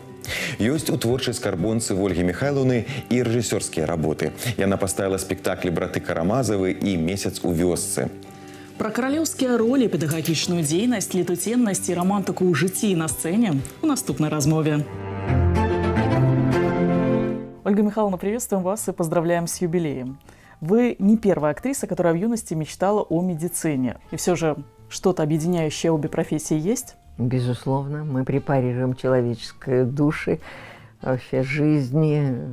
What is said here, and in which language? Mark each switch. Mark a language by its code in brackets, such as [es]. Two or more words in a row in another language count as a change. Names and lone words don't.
[be] Ёсць у творчай скарбонцы Вольгі Міхайлаўны і рэжысёрскія работы. Яна паставіла спектаклі «Браты Карамазавы» і «Месяц у вёсцы». Пра каралеўскія ролі, педагагічную дзейнасць, летуценнасць і романтыку ў жыцці і на сцэне у наступнай размове. [ru] Ольга Михайловна, приветствуем вас и поздравляем с юбилеем. Вы не первая актриса, которая в юности мечтала о медицине. И все же что-то объединяющее обе профессии есть? Безусловно, мы препарируем человеческие души, вообще жизни.